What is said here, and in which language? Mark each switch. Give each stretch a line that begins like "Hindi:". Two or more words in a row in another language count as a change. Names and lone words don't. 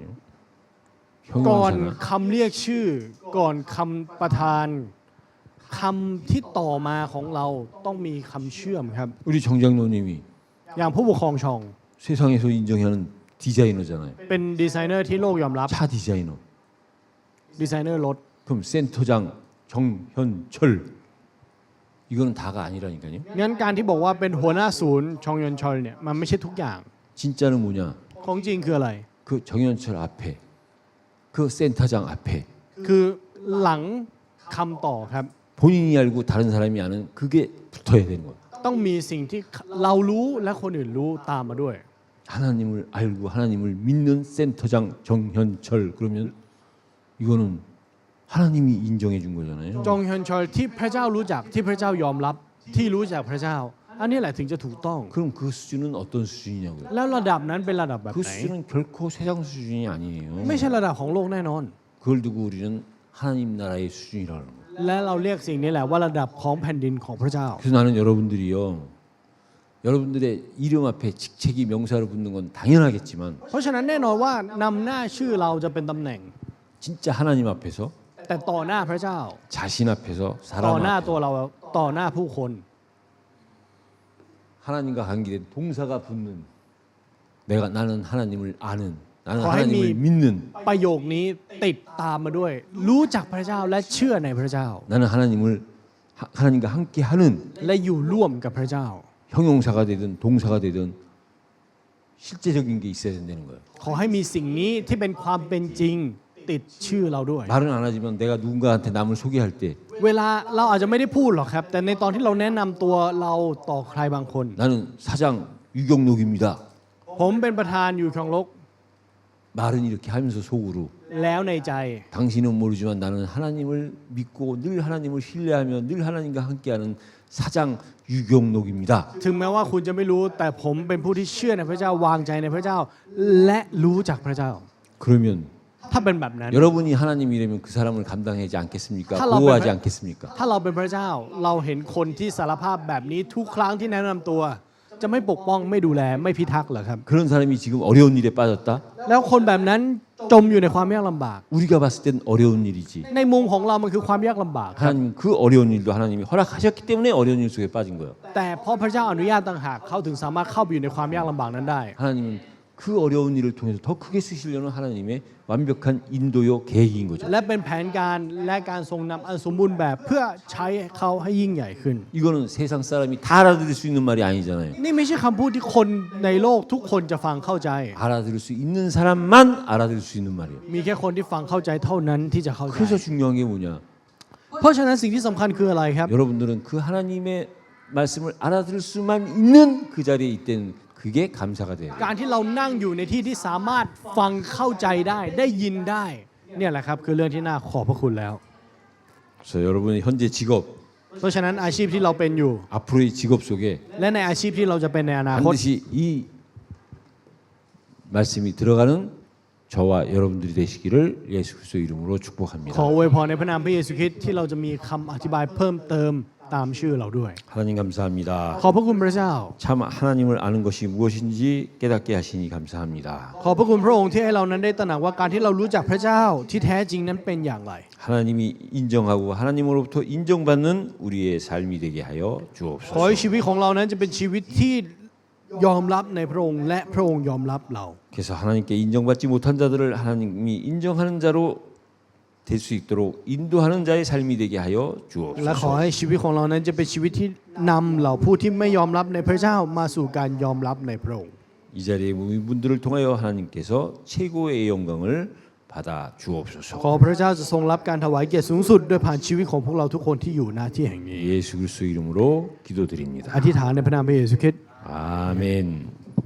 Thai: ๆ ก่อน
Korean: 형용사나
Thai: คำเรียกชื่อ ก่อนคำประธานคำที่ต่อมาของเราต้องมีคำเชื่อมครับ
Korean: 우리 정장로님이
Thai: อย่างผู้ปกครองชอง
Korean: 세상에서 인정하는 디자이너잖아요.
Thai: เป็นดีไซเนอร์ที่โลกยอมรับ
Korean: 차 디자이너.
Thai: ดีไซเนอร์รถ
Korean: 그럼 센터장 정현철 이거는 다가 아니라니까요.
Thai: งั้นการที่บอกว่าเป็นหัวหน้าศูนย์ชองยอนชอลเนี่ยมันไม่ใช่ทุกอย่าง
Korean: 진짜는 뭐냐?
Thai: ของจริงคืออะไร
Korean: 그 정현철 앞에 그 센터장 앞에
Thai: คือหลังคำต่อครับ
Korean: 본인이 알고 다른 사람이 아는 그게 붙어야 되는 거예요.
Thai: ต้องมีสิ่งที่เรารู้และคนอื่นรู้ตามมาด้วย
Korean: 하나님을 알고 하나님을 믿는 센터장 정현철 그러면 이거는 하나님이 인정해 준 거잖아요.
Thai: จงเฮยนชอลที่พระเจ้ารู้จักที่พระเจ้ายอมรับที่รู้จักพระเจ้า อันนี้แหละถึงจะถูกต้อง
Korean: 그럼 그 수준은 어떤 수준이냐고요?
Thai: แล้วระดับนั้นเป็นระดับแบบ
Korean: 그
Thai: ไหน
Korean: 수준은 결코 세상 수준이 아니에요.
Thai: ไม่ใช่ระดับของโลกแน่นอน
Korean: 그걸 두고 우리는 하나님 나라의 수준이라는 거예요.
Thai: และเราเรียกสิ่งนี้แหละว่าระดับของแผ่นดินของพระเจ้า
Korean: 그래서 나는 여러분들이요. 여러분들의 이름 앞에 직책이 명사로 붙는 건 당연하겠지만
Thai: เพราะฉะนั้นแน่นอนว่านำหน้าชื่อเราจะเป็นตำแหน่ง
Korean: 진짜 하나님 앞에서
Thai: แต่ต่อหน้าพระเจ้า
Korean: 자신 앞에서
Thai: ต่อ
Korean: 사람
Thai: หน้า
Korean: 앞에서
Thai: ตัวเราต่อหน้าผู้คน
Korean: 하나님과 관계된 동사가 붙는 나는 하나님을 아는 나는 거의 하나님을 미- 믿는
Thai: ประโยคนี้ติดตามมาด้วย รู้จักพระเจ้าและเชื่อในพระเจ้า
Korean: 나는 하나님과 함께하는
Thai: และอยู่ร่วมกับพระเจ้า
Korean: 형용사가 되든 동사가 되든 실제적인 게 있어야 된다는 거예요.
Thai: ขอให้มีสิ่งนี้ที่เป็นความเป็นจริงติดชื่อเราด้วย
Korean: 말은 안 하지만 내가 누군가한테 남을 소개할 때
Thai: เวลาเราอาจจะไม่ได้พูดหรอกครับ แต่ในตอนที่เราแนะนำตัวเราต่อใครบางคน
Korean: 나는 사장 유경록입니다.
Thai: ผมเป็นประธานอยู่ครองลก
Korean: 말은 이렇게 하면서 속으로
Thai: แล้วในใจ
Korean: 당신은 모르지만 나는 하나님을 믿고 늘 하나님을 신뢰하며 늘 하나님과 함께하는 사장 유경록입니다.
Thai: ถึงแม้ว่าคุณจะไม่รู้แต่ผมเป็นผู้ที่เชื่อในพระเจ้าวางใจในพระเจ้า และรู้จักพระเจ้า
Korean: 그러면
Thai: ถ้าเป็นแบบนั้น
Korean: 여러분이 하나님이라면 그 사람을 감당하지 않겠습니까? 하라고 보호하지 해? 않겠습니까?
Thai: ถ้าเราเป็นพระเจ้าเราเห็นคนที่สารภาพแบบนี้ทุกครั้งที่แนะนำตัว จะไม่ปกป้องไม่ดูแลไม่พิทักษ์เหรอครับ
Korean: 그런 사람이 지금 어려운 일에 빠졌다?
Thai: แล้วคนแบบนั้นจมอยู่ในความยากลำบาก
Korean: 우리가 봤을 땐 어려운 일이지.
Thai: ในมุมของเรามันคือความยากลำบากครับ
Korean: 하나님 그 어려운 일도 하나님이 허락하셨기 때문에 어려운 일 속에 빠진 거예요.
Thai: แต่เพราะพระเจ้าอนุญาตต่างหากเขาถึงสามารถเข้าไปอยู่ในความยากลำบากนั้นได้
Korean: 하나님은 그 어려운 일을 통해서 더 크게 쓰시려는 하나님의 완벽한 인도요 계획인 거죠.
Thai: และเป็นแผนการและการทรงนำอันสมบูรณ์แบบเพื่อใช้เขาให้ยิ่งใหญ่ขึ้น
Korean: 이거는 세상 사람이 다 알아들을 수 있는 말이 아니잖아요.
Thai: นี่ไม่ใช่คำพูดที่คนในโลกทุกคนจะฟังเข้าใจ
Korean: 알아들을 수 있는 사람만 알아들을 수 있는 말이에요.
Thai: มีแค่คนที่ฟังเข้าใจเท่านั้นที่จะเข้าใจ
Korean: 그래서 중요한 게 뭐냐?
Thai: เพราะฉะนั้นสิ่งที่สำคัญคืออะไรครับ
Korean: 여러분들은 그 하나님의 말씀을 알아들을 수만 있는 그 자리에 있다는 그게 감사가 돼요.
Thai: การที่เรานั่งอยู่ในที่ที่สามารถฟังเข้าใจได้ยินได้เนี่ยแหละครับคือเรื่องที่น่าขอบพระคุณแล้ว
Korean: 그래서 여러분의 현재 직업,
Thai: เพราะฉะนั้นอาชีพที่เราเป็นอยู่
Korean: 앞으로의 직업 속에
Thai: และในอาชีพที่เราจะเป็นในอนาคต
Korean: 반드시 이 말씀이 들어가는 저와 여러분들이 되시기를 예수 그리스도 이름으로
Thai: ขอ
Korean: 축복합니다.
Thai: อวยพรในพระนามพระเยซูคริสต์ที่เราจะมีคำอธิบายเพิ่มเติมตามชื่อเราด้วย
Korean: 하나님 감사합니다.
Thai: ขอบพระคุณพระเจ้า
Korean: 참 하나님을 아는 것이 무엇인지 깨닫게 하시니 감사합니다.
Thai: ขอบพระคุณพระองค์ที่ให้เรานั้นได้ตระหนักว่าการที่เรารู้จักพระเจ้าที่แท้จริงนั้นเป็นอย่างไร
Korean: 하나님이 인정하고 하나님으로부터 인정받는 우리의 삶이 되게 하여
Thai: ขอให้
Korean: 주옵소서.
Thai: ชีวิตของเรานั้นจะเป็นชีวิตที่ยอมรับในพระองค์และพระองค์ยอมรับเรา
Korean: 그래서 하나님께 인정받지 못한 자들을 하나님이 인정하는 자로 될 수 있도록 인도하는 자의 삶이 되게 하여
Thai: และขอ
Korean: 주옵소서.
Thai: ให้ชีวิตของเรานั้นจะเป็นชีวิตที่นำเหล่าผู้ที่ไม่ยอมรับในพระเจ้ามาสู่การยอมรับในพระองค์
Korean: 이 자리에 모인 분들을 통하여 하나님께서 최고의 영광을 받아
Thai: ขอ
Korean: 주옵소서.
Thai: พระเจ้าจะทรงรับการถวายเกียรติสูงสุดโดยผ่านชีวิตของพวกเราทุกคนที่อยู่ณที่แห่งนี้
Korean: 예수 그리스도 이름으로
Thai: อ
Korean: 기도드립니다.
Thai: ธิษฐานในพระนามพระเยซูคริสต์
Korean: 아멘.